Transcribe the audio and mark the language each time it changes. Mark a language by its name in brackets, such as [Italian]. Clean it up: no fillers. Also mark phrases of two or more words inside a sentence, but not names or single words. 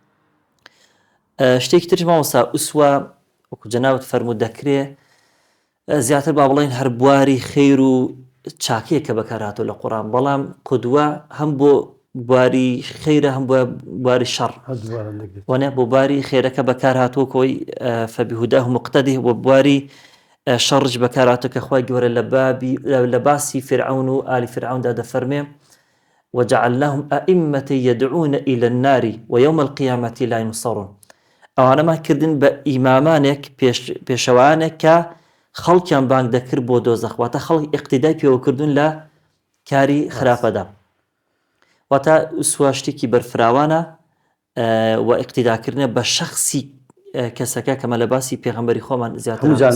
[Central Kurdish] شتێکی ترش ماوەسا ئوسوە وەکو جەنابەت فەرموو دەکرێ زیاتر با بڵێن هەر بواری خەیر و چاکەیە کە بەکارهاتوە لە قورئان بەڵام قودوە هەم بۆ بواری خەیرە هەم بۆ بواری شەڕ وانە بۆ بواری خێرەکە بەکارهاتوە کۆی [Arabic] فەبهداه مقتدی [Central Kurdish] بۆ بواری شەڕش بەکارهاتوە کە خوای گەورە لە باسی فرعون و ئالی فرعوندا دەفەرمێ وجعلناهم [Arabic] أئمة يدعون إلى النار ويوم القيامة لا ينصرون [Central Kurdish] ئەوانەمان کردن بە ئیمامانێک پێشەوانێک کە خەڵکیان بانگ دەکرد بۆ دۆزەخ واتە خەڵک اقتیدای پێوەکردون لە کاری خراپەدا واتە ئوسوە شتێکی بەرفراوانە و اقتیداکردنە بە شەخسی کەسەکە کەمە لە باسی پێغەمبەری خۆمان زیاتر